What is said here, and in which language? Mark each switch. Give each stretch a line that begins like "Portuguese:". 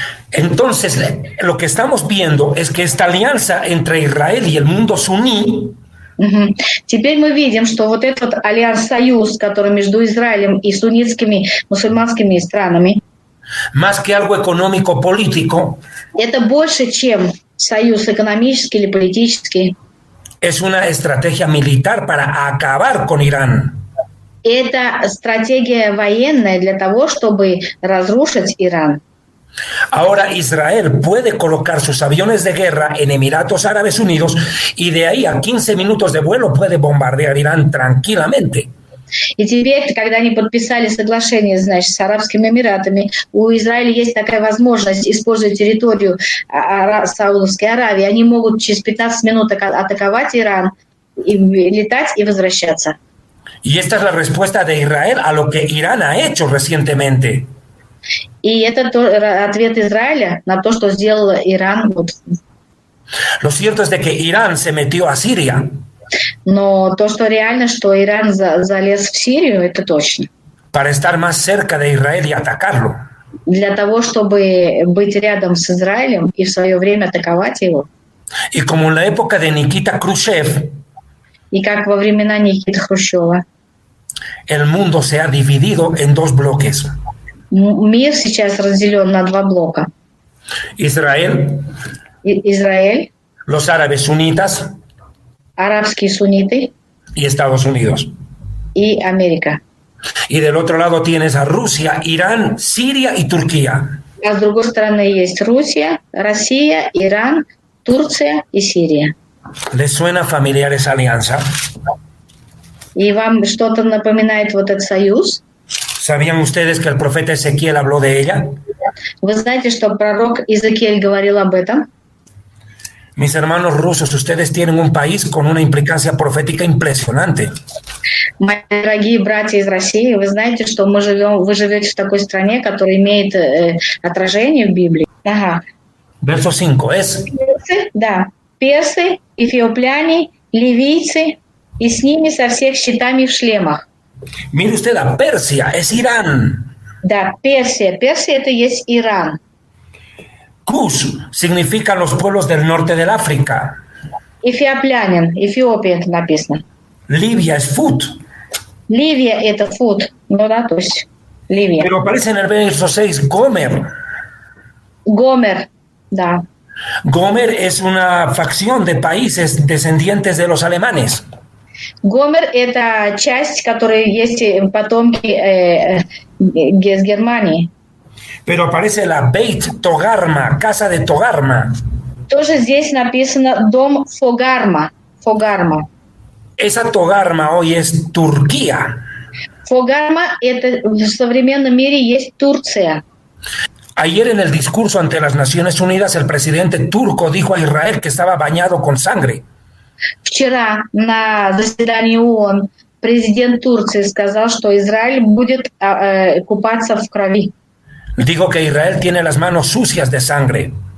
Spanish: Entonces, lo que estamos viendo es que esta alianza entre Israel y el mundo suní Угу.
Russian: Теперь мы видим, что вот этот альянс-союз, который между Израилем и суннитскими мусульманскими странами,
Spanish: más que algo económico político,
Russian: это больше, чем союз экономический или политический.
Spanish: es una estrategia militar para acabar con Irán.
Russian: Это стратегия военная для того, чтобы разрушить Иран.
Spanish: Ahora Israel puede colocar sus aviones de guerra en Emiratos Árabes Unidos y de ahí a 15 minutos de vuelo puede bombardear Irán tranquilamente.
Russian: И теперь, когда они подписали соглашение, значит, с Арабскими Эмиратами, у Израиля есть такая возможность, используя территорию Саудовской Аравии, они могут через 15 минут атаковать Иран, и летать и возвращаться.
Spanish: Y esta es la respuesta de Israel a lo que Irán ha hecho recientemente.
Russian: И это ответ Израиля на то, что сделал Иран.
Spanish: Lo cierto es de que Irán se metió a Siria.
Russian: Но то, что реально, что Иран залез в Сирию, это точно.
Spanish: Para estar más cerca de Israel y atacarlo.
Russian: Для того, чтобы быть рядом с Израилем и в свое время атаковать его.
Spanish: Y como en la época de Nikita Khrushchev,
Russian: И как во времена Никиты Хрущева,
Spanish: el mundo se ha dividido en dos bloques.
Russian: мир сейчас разделен на два блока. Израиль, Израиль,
Spanish: los árabes sunitas
Russian: арабские сунниты
Spanish: y Estados Unidos.
Russian: и Америка.
Spanish: Y del otro lado tienes a Rusia, Irán, Siria y Turquía.
Russian: А с другой стороны есть Россия, Иран, Турция и Сирия.
Spanish: ¿Les suena familiar esa alianza?
Russian: И вам что-то напоминает вот этот союз?
Spanish: ¿Sabían ustedes que el profeta Ezequiel habló de ella?
Russian: Вы знаете, что пророк Иезекииль говорил об этом?
Spanish: Mis hermanos rusos, ustedes tienen un país con una implicancia profética impresionante.
Russian: Мои дорогие братья из России, вы знаете, что вы живете в такой стране, которая имеет отражение в Библии. Ага.
Spanish: Verso 5 es:
Russian: Персы, да, персы, эфиопляне, ливийцы, и с ними со всех щитами в шлемах.
Spanish: mire usted a Persia, es Irán.
Russian: Да, Персия. Персия — это есть Иран.
Spanish: Kush significan los pueblos del norte del África.
Russian: Эфиоплянин, Эфиопия это написано.
Spanish: Libia es Fut.
Russian: Ливия — это Фуд. Ну да, то есть Ливия.
Spanish: Pero aparece en el verso 6 Gomer.
Russian: Гомер, да.
Spanish: Gomer es una facción de países descendientes de los alemanes.
Russian: Гомер — это часть, которая есть потомки из Германии.
Spanish: Pero aparece la Beit Togarma, casa de Togarma.
Russian: Тоже здесь написано дом Фогарма. Фогарма.
Spanish: Esa Togarma hoy es Turquía.
Russian: Фогарма — это в современном мире есть Турция.
Spanish: Ayer en el discurso ante las Naciones Unidas, el presidente turco dijo a Israel que estaba bañado con sangre.
Russian: Вчера на заседании ООН президент Турции сказал, что Израиль будет купаться в крови.
Spanish: Dijo que Israel tiene las manos sucias de sangre.